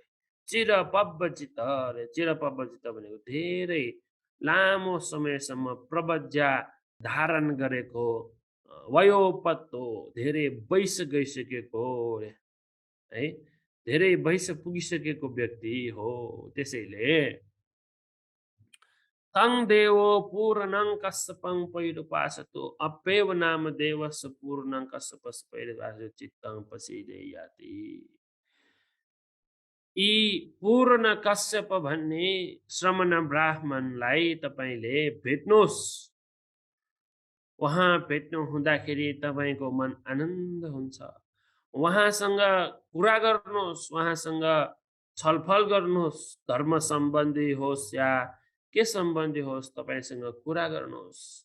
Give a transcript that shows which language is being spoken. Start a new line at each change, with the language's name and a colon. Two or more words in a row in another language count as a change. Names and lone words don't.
Nepali: चिरपब्बचित्त अरे चिरपब्बचित्त भनेको धेरै लामो समयसम्म प्रवज्या धारण गरेको वयोपत्तो धेरै वयस गइसकेको रे है। धेरै वयस पुगिसकेको व्यक्ति हो।
Pali: त्यसैले तं देवो पूर्णं कश्यपं पैरुपासतो अप्येव नाम देवस्य पूर्णं कश्यपस्य पैरुपासतो चित्तं प्रसीदे याति।
Nepali: यी पूर्ण कश्यप भन्ने श्रमण ब्राह्मणलाई तपाईँले भेट्नुहोस्। उहाँ भेट्नु हुँदाखेरि तपाईँको मन आनन्द हुन्छ। उहाँसँग कुरा गर्नुहोस्, उहाँसँग छलफल गर्नुहोस्, धर्म सम्बन्धी होस् या के सम्बन्धी होस् तपाईँसँग कुरा गर्नुहोस्।